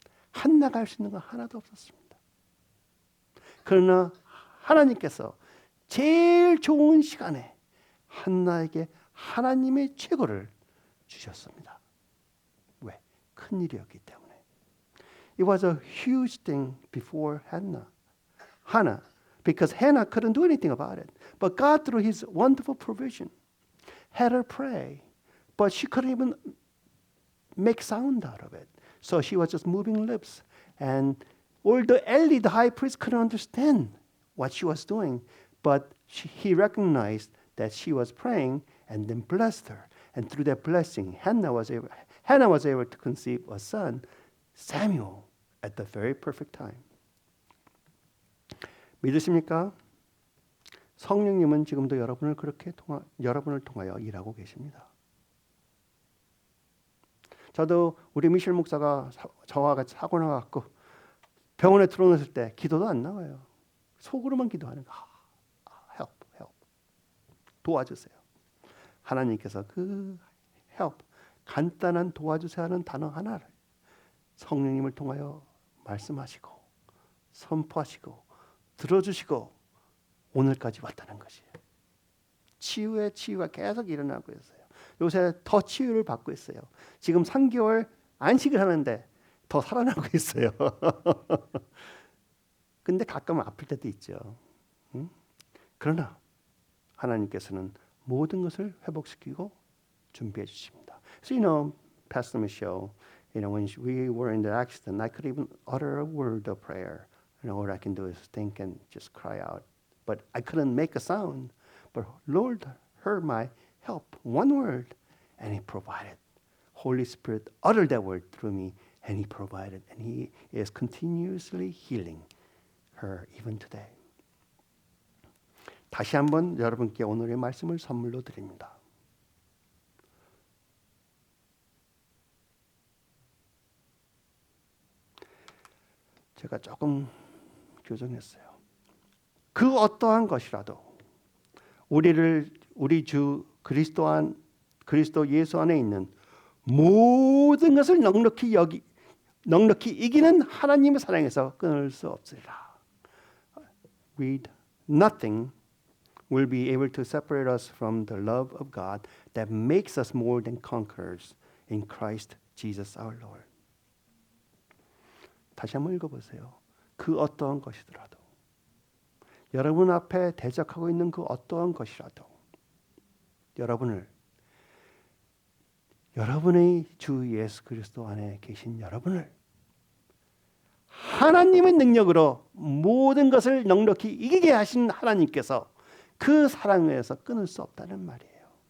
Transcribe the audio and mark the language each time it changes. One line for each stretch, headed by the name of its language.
Korean: 한나가 할 수 있는 건 하나도 없었습니다. 그러나 하나님께서 제일 좋은 시간에 한나에게 하나님의 최고를 주셨습니다. 왜? 큰 일이었기 때문에.
English: It was a huge thing before Hannah, because Hannah couldn't do anything about it. But God, through His wonderful provision, had her pray, but she couldn't even make sound out of it. So she was just moving lips. And although Eli, the high priest, couldn't understand what she was doing, but he recognized that she was praying and then blessed her. And through that blessing, Hannah was able to conceive a son, Samuel, at the very perfect time.
Korean: 믿으십니까? 성령님은 지금도 여러분을 통하여 일하고 계십니다. 저도 우리 미셸 목사가 저와 같이 사고 나갖고 병원에 들어오셨을 때 기도도 안 나와요. 속으로만 기도하는 거. help. 도와주세요. 하나님께서 그 help, 간단한 도와주세요 하는 단어 하나를 성령님을 통하여 말씀하시고 선포하시고 들어주시고 오늘까지 왔다는 것이에요. 치유가 계속 일어나고 있어요. 요새 더 치유를 받고 있어요. 지금 3개월 안식을 하는데 더 살아나고 있어요. 근데 가끔 아플 때도 있죠. 응? 그러나 하나님께서는 모든 것을 회복시키고 준비해 주십니다.
English: So Pastor Michelle, when we were in the accident, I could even utter a word of prayer. All I can do is think and just cry out. But I couldn't make a sound. But Lord heard my help, one word, and He provided. Holy Spirit uttered that word through me, and He provided. And He is continuously healing her even today.
Korean: 다시 한번 여러분께 오늘의 말씀을 선물로 드립니다. 제가 조금 교정했어요. 그 어떠한 것이라도 우리 주 그리스도 예수 안에 있는 모든 것을 넉넉히 이기는 하나님의 사랑에서 끊을 수 없으리라.
English: Read nothing will be able to separate us from the love of God that makes us more than conquerors in Christ Jesus our Lord.
Korean: 다시 한번 읽어보세요. 그 어떠한 것이더라도 여러분 앞에 대적하고 있는 그 어떠한 것이라도 여러분의 주 예수 그리스도 안에 계신 여러분을 하나님의 능력으로 모든 것을 넉넉히 이기게 하신 하나님께서 그 사랑에서 끊을 수 없다는 말이에요.